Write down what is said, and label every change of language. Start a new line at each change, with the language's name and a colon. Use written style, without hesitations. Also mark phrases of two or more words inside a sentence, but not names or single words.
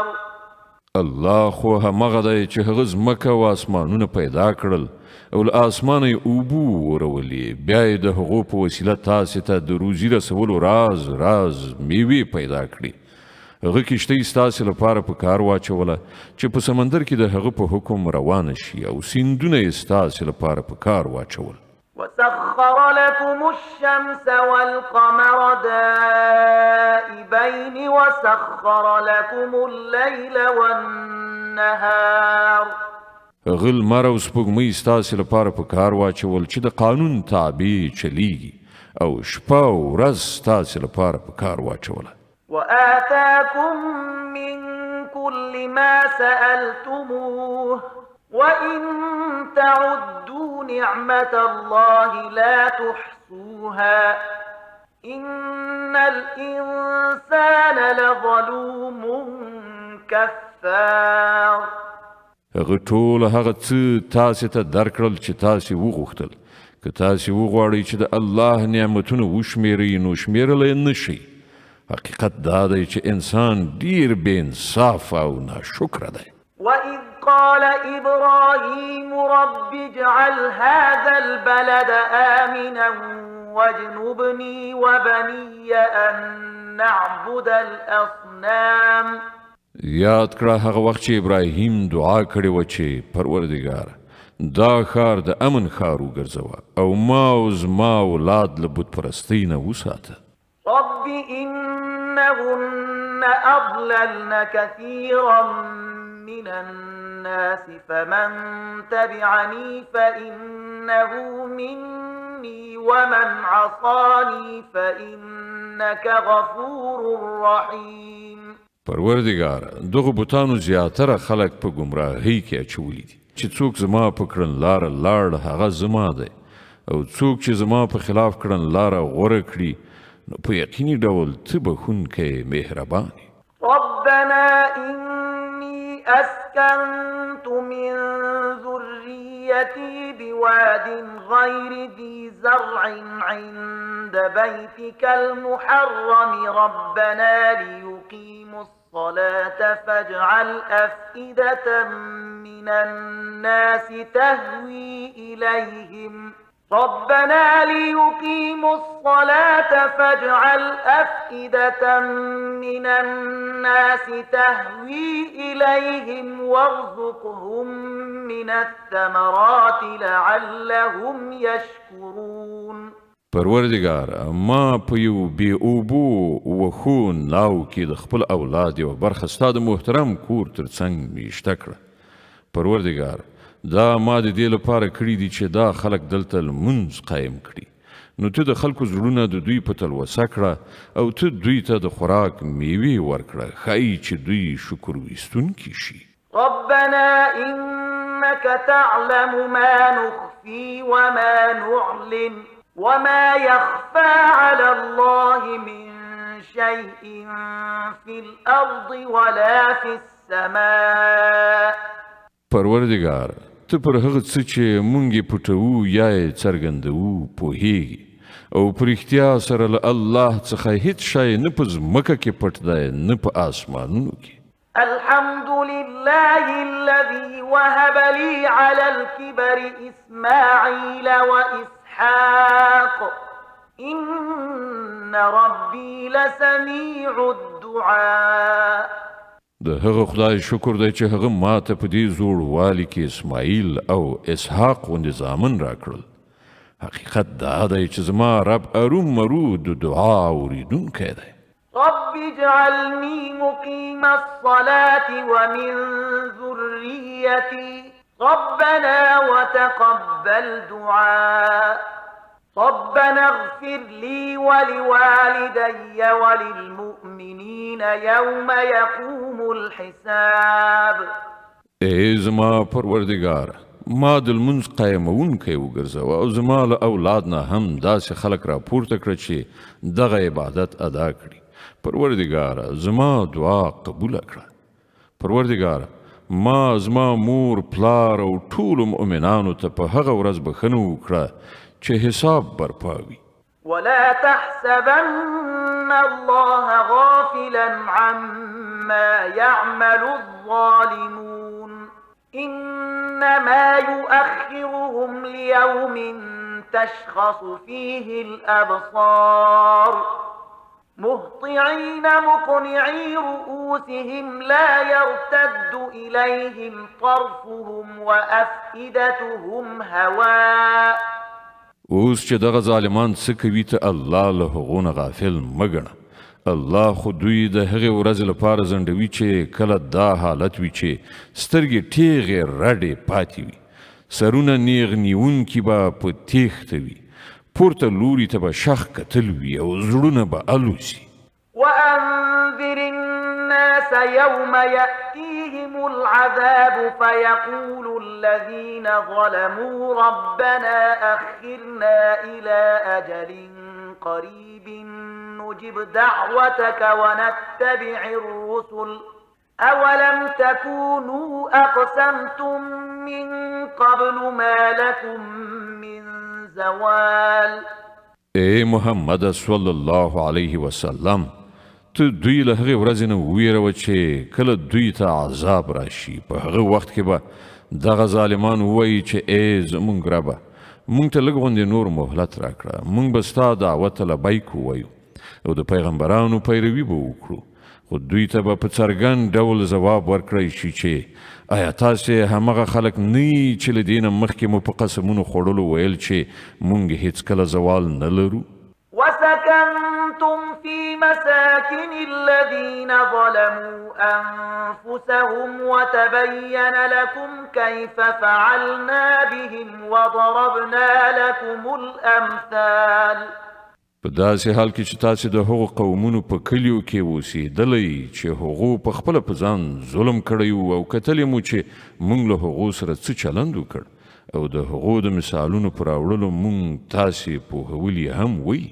Pashto: الله خو همغه دی چې هغه ځمکه او اسمانونه پیدا کړل او له اسمانه یې اوبو ورولې، بیا یې د هغو په وسیله تاسې ته د روزي رسولو راز میوې پیدا کړي. هغه کښتۍ ستاسې لپاره په کار واچوله چې په سمندر کې د هغه په حکم روانه شي او سیندونه یې ستاسې لپاره په کار واچول.
Arabic: وسخر لكم الشمس والقمر دائبين وسخر لكم الليل والنهار.
Pashto: هغه لمر او سپوږمۍ ستاسې لپاره په کار واچول چې د قانون تابع چلیږي او شپه او ورځ ستاسې لپاره په کار واچوله.
Arabic: وآتاكم من كل ما سألتموه وإن تعدوا نعمة الله لا تحصوها إن الإنسان لظلوم كفار.
Pashto: هغه ټول هغه څه تاسې ته درکړل چې تاسې وغوښتل، که تاسې وغواړئ چې د الله نعمتونه وشمېرئ نو شمېرلی نه شئ. حقیقت دا دی چې انسان ډیر بې انصاف او ناشکره دی.
Arabic: وإذ قال إبراهيم رب اجعل هذا البلد آمنا واجنبني وبني أن نعبد الأصنام.
Pashto: یاد کړه هغه وخت چې ابراهیم دعا کړې وه چې پروردګاره دا ښار د امن ښار وګرځوه او ما او زما اولاد له بت پرستۍ نه وساته.
Arabic: رب إنهن أضللن كثيرا من الناس فمن تبعني فإنه مني ومن عصاني فإنك غفور رحيم.
Pashto: پروردګار دغه بوتانو زیاتره خلک په ګمراهۍ کې اچولی دي چې څوک زما په کړنلاره لاړ هغه زما دی او څوک چې زما په خلاف کړنلاره غوره کړي نو په یقیني ډول ته بخښونکی مهربان.
Arabic: ربنا إني أسكنت من ذريتي بواد غير ذي زرع عند بيتك المحرم ربنا ليقيموا الصلاة فاجعل أفئدة من الناس تهوي إليهم ربنا ليقيموا الصلاة فاجعل أفئدة من الناس تهوي إليهم وارزقهم من الثمرات لعلهم يشكرون.
Pashto: پروردګار ما په یو بې اوبو وښو ناو کې د خپل اولاد یوه برخه ستا د محترم کور تر څنګ میشته کړه. پروردګار دا ما د دې لپاره کړي دي چې دا خلک دلته لمونځ قایم کړي نو ته د خلکو زړونه د دوی په تلوسه کړه او ته دوی ته د خوراک میوې ورکړه ښایي چې دوی شکر ویستونکي شي.
Arabic: ربنا إنك تعلم ما نخفي وما نعلن وما يخفى على الله من شيء في الأرض ولا في السماء.
Pashto: پروردگار ته پر هغه څه چې مونږ یې پټوو یا یې څرګندوو پوهیږي او په رښتیا سره له الله څخه هیڅ شی نه په ځمکه کې پټ دی نه په آسمانونو کې.
Arabic: الحمد لله الذي وهب لي على الكبر إسماعيل وإسحاق إن ربي لسميع الدعاء.
Pashto: د هغه خدای شکر دی چې هغه ماته په دې زوړوالي کې اسماعیل او اسحاق غوندې زامن راکړل. حقیقت دا دی چې زما رب ارومرو د دعا اورېدونکی دی.
Arabic: رب اجعلني مقيم الصلاة ومن ذريتي ربنا وتقبل دعاء. ربنا اغفر لي ولوالدي وللمؤمنين يوم يقوم الحساب.
Pashto: ای زما پروردگار ما د لمونځ قایمونکی وګرځوه او زما له اولاد نه هم داسې خلک راپورته کړه چې دغه عبادت ادا کړي. پروردگار زما دعا قبول کړه. پروردگار ما زما مور پلار او ټول مؤمنانو ته په هغه ورځ بخښنه وکړه چې حساب برپاوي.
Arabic: ولا تحسبن الله غافلا عما يعمل الظالمون إنما يؤخرهم ليوم تشخص فيه الأبصار مهطعين مقنعي رؤوسهم لا يرتد إليهم طرفهم وأفئدتهم هواء.
Pashto: اوس چې دغه ظالمان څه کوي ته الله له هغو نه غافل مه ګڼه. الله خو دوی د هغې ورځې لپاره ځنډوي چې کله دا حالت وي چې سترګې ټیغې رډې پاتې وي، سرونه نیغ نیونکي به په تیښته وي، پورته لوري ته به شخ کتل وي او زړونه به الوزي.
Arabic: وأنذر الناس يوم يأتيهم العذاب فيقول الذين ظلموا ربنا أخرنا إلى أجل قريب نجب دعوتك ونتبع الرسل أولم تكونوا أقسمتم من قبل ما لكم من زوال.
Pashto: ای محمد
Arabic: صلی الله علیه وسلم
Pashto: ته دوی له هغې ورځې نه وویروه چې کله دوی ته عذاب راشي. په هغه وخت کې به دغه ظالمان ووایي چې ای زمونږ ربه مونږ ته لږ غوندې نور مهلت راکړه، مونږ به ستا دعوت ته لبیک ووایو او د پیغمبرانو پیروي به وکړو. خو دوی ته به په څرګند ډول ځواب ورکړی شي چې آیا تاسې همغه خلک نه یي چې له دې نه مخکې مو په قسمونو خوړلو ویل چې مونږ هیڅکله زوال نه لرو؟
Arabic: وسكنتم في مساكن الذين ظلموا أنفسهم وتبين لكم كيف فعلنا بهم وضربنا لكم الأمثال.
Pashto: په داسې حال کې چې تاسې د هغو قومونو په کلیو کې اوسېدلی چې هغو په خپله په ځان ظلم کړی و او کتلی مو چې موږ له هغو سره څه چلند وکړ او د هغو د مثالونو په راوړلو موږ تاسې پوهولي هم وی.